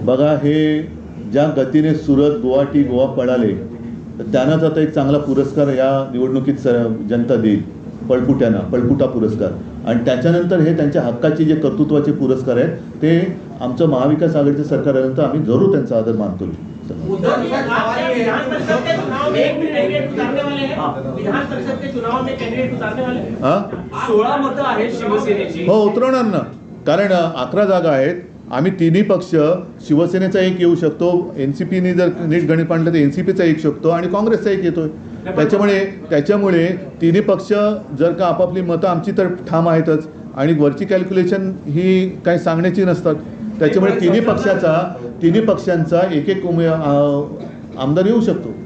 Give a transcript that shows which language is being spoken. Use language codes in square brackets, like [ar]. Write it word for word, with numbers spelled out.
[mr] बघा हे ज्या गतीने सुरत गुवाहाटी गोवा पळाले त्यांनाच आता एक चांगला पुरस्कार या निवडणुकीत जनता देईल, पळपुट्यांना पळपुटा पुरस्कार, आणि त्याच्यानंतर हे त्यांच्या हक्काचे जे कर्तृत्वाचे पुरस्कार आहेत ते आमचं महाविकास आघाडीचं सरकार आल्यानंतर आम्ही जरूर त्यांचा आदर मानतो। [hi] विधान परिषद के चुनाव में एक भी कैंडिडेट उतारने वाले हैं, विधान परिषद के चुनाव में कैंडिडेट उतारने वाले हैं। हां, [mr] सोळा मतं आहेत शिवसेनेची, हो उतरवणार ना, कारण अकरा जागा आहेत, आम्ही तिन्ही पक्ष शिवसेनेचा एक येऊ शकतो, एन सी पीने जर नीट गणित मांडलं तर एन सी पीचा एक शकतो आणि काँग्रेसचा एक येतोय, त्याच्यामुळे त्याच्यामुळे तिन्ही पक्ष जर का आपापली मतं आमची तर ठाम आहेतच आणि वरची कॅल्क्युलेशन ही काही सांगण्याची नसतात, त्याच्यामुळे तिन्ही पक्षाचा तिन्ही पक्षांचा एक एक उमे आमदार येऊ शकतो।